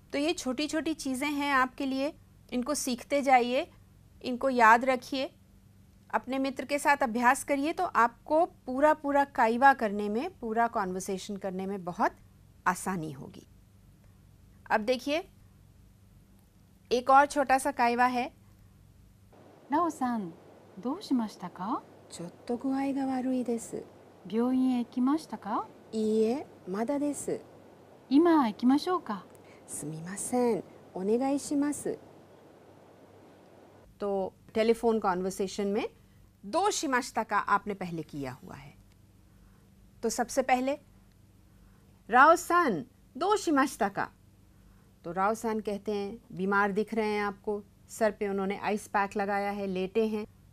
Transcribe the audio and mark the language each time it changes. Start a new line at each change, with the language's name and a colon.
Hindi: तो ये छोटी छोटी चीज़ें हैं आपके लिए, इनको सीखते जाइए, इनको याद रखिए, अपने मित्र के साथ अभ्यास करिए, तो आपको पूरा काइवा करने में, पूरा कॉन्वर्सेशन करने में बहुत आसानी होगी। अब देखिए, एक और छोटा सा काइवा है।
Japanese: ラオさん、どうしましたか？ちょっと具合が悪いです。病院へ行きましたか？いいえ、まだです。今行きましょうか？すみません、お願いします。
Hindi: तो टेलीफोन कॉन्वर्सेशन में
Japanese: दो शिमाश्ता का
Hindi: आपने पहले किया हुआ है। तो सबसे पहले राव सान
Japanese: दो शिमाश्ता का,
Hindi: तो राव सान कहते हैं बीमार दिख रहे हैं आपको, सर पे उन्होंने आइस पैक लगाया है, लेटे हैं।